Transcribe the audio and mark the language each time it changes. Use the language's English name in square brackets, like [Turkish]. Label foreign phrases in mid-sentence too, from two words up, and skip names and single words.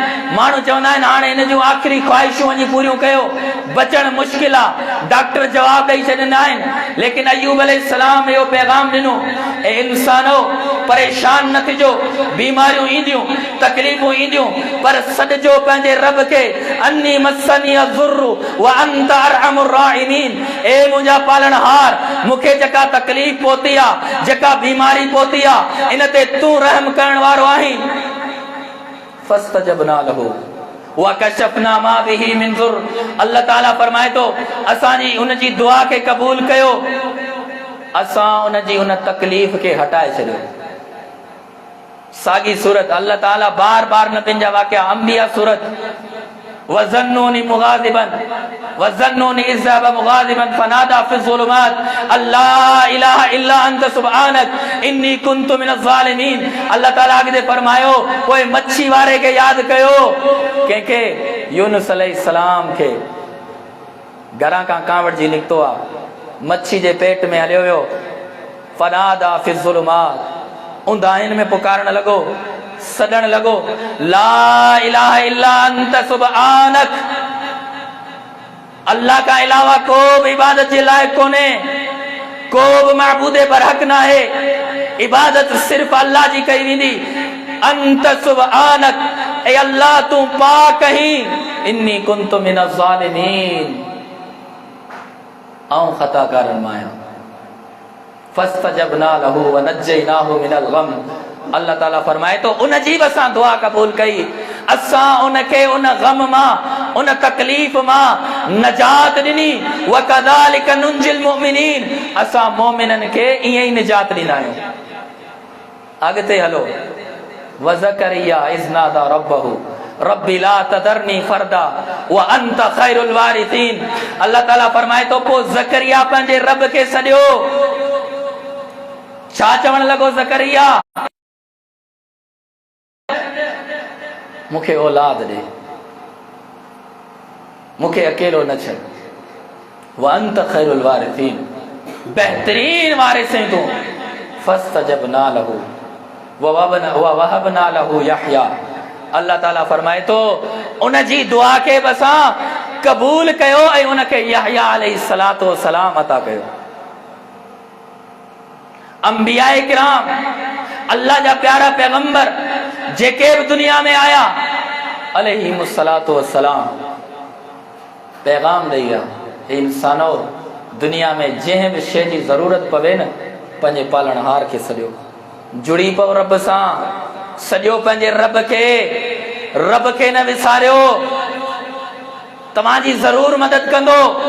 [Sindhi] माण्हू चवंदा आहिनि हाणे हिन जूं आख़िरी ख़्वाहिशूं वञी पूरियूं कयो, बचणु मुश्किल आहे। डॉक्टर जवाब ॾेई छॾींदा आहिनि। लेकिन अय्यूब अलैहिस्सलाम इहो पैगाम ॾिनो, ए इंसानो, परेशान न थिजो, बीमारियूं ईंदियूं, तकलीफ़ूं ईंदियूं, पर सॾिजो पंहिंजे रब खे। [Arabic] أني مسني الضر وأنت أرحم الراحمين. [Sindhi] ए मुंहिंजा पालनहार, मूंखे जेका तकलीफ़ पहुती आहे, जेका बीमारी पहुती आहे, इन ते तूं रहम करण वारो आहीं। [Arabic] فاستجبنا له وكشفنا ما به من ضر. [Sindhi] अल्लाह ताला फरमाए थो, असांजी उन जी दुआ खे क़बूल कयो, असां उन जी उन तकलीफ़ खे हटाए छॾियो। साॻी सूरत अल्लाह ताला बार बार नबियुनि जा वाक़िया, अंबिया सूरत, [Arabic] وذا النون مغاضبا وذا النون إذ ذهب مغاضبا فنادى في الظلمات أن لا إله إلا أنت سبحانك إني كنت من الظالمين. [Sindhi] अल्लाह ताला अॻिते फरमायो, पोइ मच्छी वारे खे यादि कयो, कंहिंखे, यूनुस अलैहिस्सलाम खे। घरां खां कावड़ जी निकितो आहे, मच्छी जे पेट में हलियो वियो। [Arabic] فنادى في الظلمات, [Sindhi] उंधाइनि में पुकारण लॻो, सॾण लॻो, [Arabic] لا إله إلا أنت سبحانك. [Sindhi] अल्लाह का अलावा को बि इबादत जे लाइक़ कोन्हे, को बि माबूदे बरहक न आहे, इबादत सिर्फ़ अल्लाह जी कई वेंदी। [Arabic] أنت سبحانك, [Sindhi] ए अल्लाह तूं पाक आहीं, [Arabic] إني كنت من الظالمين, [Sindhi] आऊं ख़ताकारनि मां आहियां। [Arabic] فاستجبنا له ونجيناه من الغم. [Sindhi] अल्लाह ताला फरमाए तो उन जी असां दुआ कबूल कई, असां उनखे उन गम मां, उन तकलीफ़ मां नजात ॾिनी। [Arabic] وكذلك ننجي المؤمنين, [Sindhi] असां मोमिननि खे ईअं ई निजात ॾींदा आहियूं। अॻिते हलो, [Arabic] وزكريا إذ نادى ربه رب لا تذرني فردا وأنت خير الوارثين. [Sindhi] अल्लाह ताला फरमाए तो पोइ ज़करिया पंहिंजे रब खे सॾियो। छा चवण लॻो ज़करिया, मूंखे औलाद ॾे, मूंखे अकेलो न छॾ। [Arabic] وأنت خير الوارثين, [Sindhi] बेहतरीन वारिस आहीं तूं। [Arabic] فاستجبنا له ووهبنا له يحيى. [Sindhi] अल्लाह ताला फरमाए तो उन जी दुआ खे बि असां क़बूल कयो ऐं उनखे यहया [Arabic] عليه الصلاة والسلام [Sindhi] अता कयो। [Arabic] أنبياء كرام, [Sindhi] अल्लाह जा प्यारा पैगंबर जेके बि दुनिया में आया, [Arabic] عليهم الصلاة والسلام [Sindhi] पैगाम ॾेई विया, इंसानो, दुनिया में जंहिं बि शइ जी ज़रूरत पवे न, पंहिंजे पालनहार खे सॼो, जुड़ी पओ रब सां, सॼो पंहिंजे रब खे न विसारियो, तव्हांजी ज़रूर मदद कंदो।